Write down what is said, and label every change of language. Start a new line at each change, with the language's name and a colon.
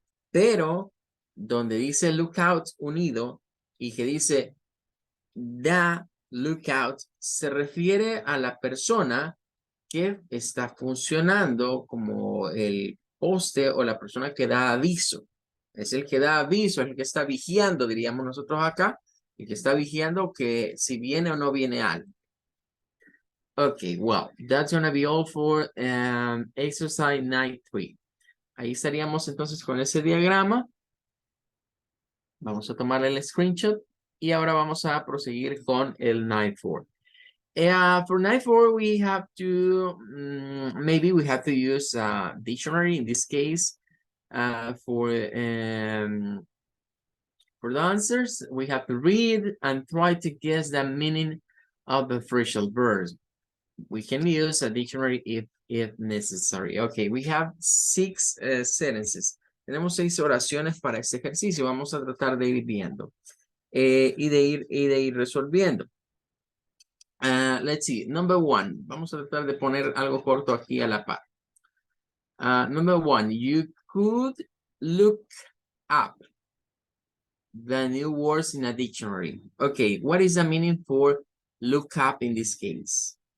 Spanish: Pero donde dice lookout unido y que dice the lookout, se refiere a la persona que está funcionando como el poste o la persona que da aviso. Es el que da aviso, es el que está vigiando, diríamos nosotros acá, el que está vigiando que si viene o no viene algo.
English: Okay, well, that's gonna be all for exercise 9.3.
Spanish: Ahí estaríamos entonces con ese diagrama. Vamos a tomar el screenshot y ahora vamos a proseguir con el 9.4.
English: For 9.4, we have to, maybe we have to use a dictionary in this case for the answers. We have to read and try to guess the meaning of the phrasal verbs. We can use a dictionary if necessary. Okay, we have 6 sentences.
Spanish: Tenemos 6 oraciones para este ejercicio. Vamos a tratar de ir viendo y de ir resolviendo.
English: Let's see. Number 1.
Spanish: Vamos a tratar de poner algo corto aquí a la par.
English: Number 1. You could look up the new words in a dictionary. Okay, what is the meaning for look up in this case?